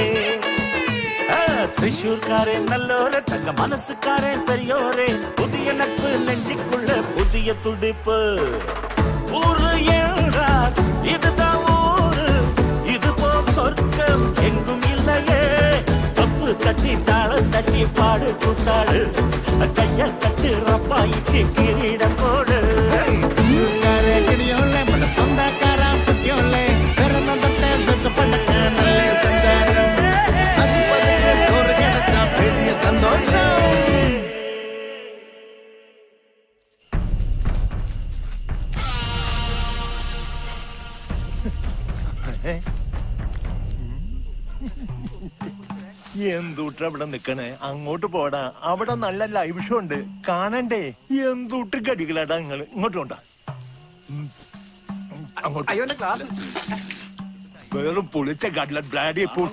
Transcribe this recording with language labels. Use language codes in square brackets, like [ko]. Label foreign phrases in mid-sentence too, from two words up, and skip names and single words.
[ml] തൃശ്ശൂർക്കാരൻ നല്ലോര് തങ്ക മനസ്സുകാരൻ പെരിയോര് പുതിയ [ta] നட்பு நெஞ்சுக்குள்ள புதிய துடிப்பு ஊரு என்றால் இதுதான் ஊரு இது போல் சொர்க்கம் எங்கும் இல்லையே தப்பு தட்டி தாளம் தட்டி பாடு கூத்தாடு கைய தட்டு ரப்பாய்க்கு கிரீடம் போடு [ml] സ്വന്തക്കാരാം കുട്ടിയോളെ പിറന്ന തൊട്ടേ വിശപ്പടക്കാനല്ലേ സഞ്ചാരം ആശുപത്രിക്ക് സോറ് കിടച്ച പെരിയ സന്തോഷം എന്തൂട്ട അവിടെ നിക്കണേ അങ്ങോട്ട് പോടാ അവിടെ നല്ല ലൈവ് ഷോ ഉണ്ട് കാണണ്ടേ എന്തൂട്ട് കടികളാടാ നിങ്ങള് ഇങ്ങോട്ട് കൊണ്ടാ വെറും പൊളിച്ച കടലൻ ബ്ലാഡി